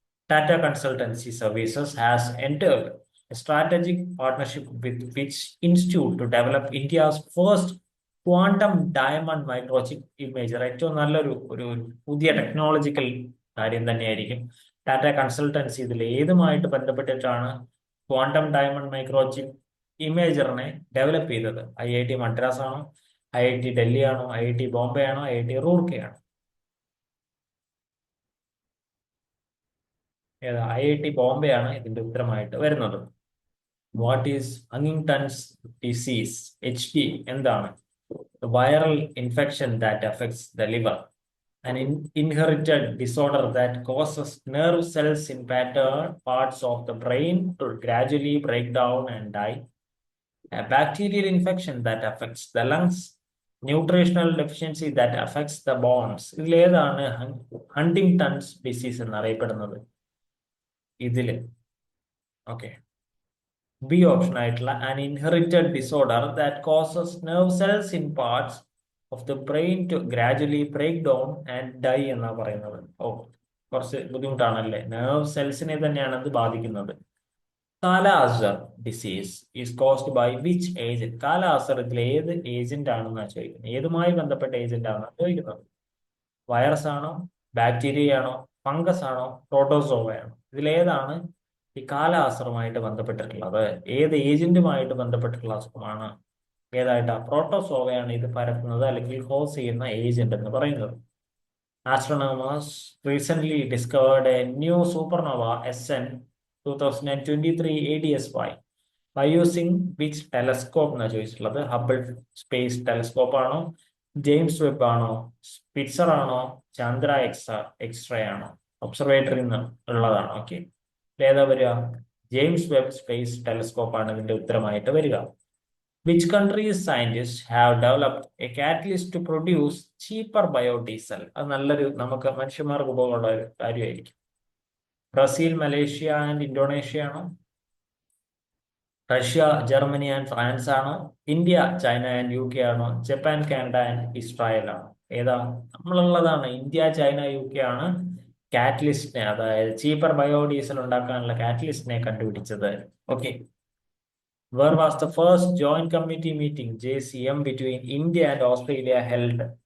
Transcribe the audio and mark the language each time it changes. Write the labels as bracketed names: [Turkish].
[English] Tata Consultancy Services has entered a strategic partnership with which institute to develop India's first quantum diamond microchip imager? [Malayalam] ഏറ്റവും നല്ലൊരു ഒരു പുതിയ technological കാര്യം തന്നെയായിരിക്കും. Tata consultancy ഇതിൽ ഏതുമായിട്ട് ബന്ധപ്പെട്ടിട്ടാണ് ക്വാണ്ടം ഡയമണ്ട് മൈക്രോചിപ്പ് ഇമേജറിനെ ഡെവലപ്പ് ചെയ്തത്? IIT മദ്രാസ് ആണോ, IIT ഡൽഹി ആണോ, IIT ബോംബെ ആണോ, IIT റൂർക്കെ ആണോ? ഏതാ? IIT ബോംബെ ആണ് ഇതിന്റെ ഉത്തരമായിട്ട് വരുന്നത്. [English] What is Huntington's disease? HD [Malayalam] എന്താണ്? [English] Viral infection that affects the liver, an inherited disorder that causes nerve cells in pattern parts of the brain to gradually break down and die. A bacterial infection that affects the lungs, nutritional deficiency that affects the bones. [Malayalam] ഇതിലേതാണ് Huntington's disease എന്നറിയപ്പെടുന്നത്? ഇതില് okay, B option ആയിട്ടുള്ള [English] an inherited disorder that causes nerve cells in parts of the brain to gradually break down and die [Malayalam] എന്നാ പറയുന്നത്. ഓ, കുറച്ച് ബുദ്ധിമുട്ടാണല്ലേ. Nerve സെൽസിനെ തന്നെയാണ് അത് ബാധിക്കുന്നത്. [English] Kala azar disease is caused by which agent? [Malayalam] കാല-അസർ ഇതിൽ ഏത് ഏജന്റ് ആണെന്നാണ് ചോദിക്കുന്നത്. ഏതുമായി ബന്ധപ്പെട്ട ഏജന്റ് ആണെന്നാണ് ചോദിക്കുന്നത്. വൈറസ് ആണോ, ബാക്ടീരിയ ആണോ, ഫംഗസ് ആണോ, പ്രോട്ടോസോവയാണോ? ഇതിലേതാണ് ഈ കാല-അസറുമായിട്ട് ബന്ധപ്പെട്ടിട്ടുള്ളത്? ഏത് ഏജന്റുമായിട്ട് ബന്ധപ്പെട്ടിട്ടുള്ള അസുഖമാണ്? ഏതായിട്ടാ? പ്രോട്ടോസോവയാണ് ഇത് പരത്തുന്നത് അല്ലെങ്കിൽ കോസ് ചെയ്യുന്ന ഏജന്റ് എന്ന് പറയുന്നത്. [English] Astronomers recently discovered a new supernova SN 2023 ADS-Y by using which telescope [Malayalam] എന്നാ ചോദിച്ചിട്ടുള്ളത്. ഹബിൾ സ്പേസ് ടെലസ്കോപ്പ് ആണോ, ജെയിംസ് വെബ് ആണോ, സ്പിറ്റ്സർ ആണോ, ചന്ദ്ര എക്സ്റേ ആണോ? ഒബ്സർവേറ്ററിൽ നിന്ന് ഉള്ളതാണ്. ഓക്കെ, ഏതാ വരിക? ജെയിംസ് വെബ് സ്പേസ് ടെലസ്കോപ്പ് ആണ് ഇതിന്റെ ഉത്തരമായിട്ട് വരിക. [English] Which countries scientists have developed a catalyst to produce cheaper biodiesel? [Malayalam] അത് നല്ലൊരു നമുക്ക് മനുഷ്യന്മാർക്ക് ഉപയോഗമുള്ള ഒരു കാര്യമായിരിക്കും. ബ്രസീൽ, മലേഷ്യ ആൻഡ് ഇന്തോനേഷ്യ ആണോ? റഷ്യ, ജർമ്മനി ആൻഡ് ഫ്രാൻസ് ആണോ? ഇന്ത്യ, ചൈന ആൻഡ് UK ആണോ? ജപ്പാൻ, കാനഡ ആൻഡ് ഇസ്രായേൽ ആണോ? ഏതാ? നമ്മളുള്ളതാണ് ഇന്ത്യ, ചൈന, UK ആണ് കാറ്റലിസ്റ്റിനെ, അതായത് ചീപ്പർ ബയോഡീസൽ ഉണ്ടാക്കാനുള്ള കാറ്റലിസ്റ്റിനെ കണ്ടുപിടിച്ചത്. [English] Okay, where was the first joint committee meeting JCM between India and Australia held?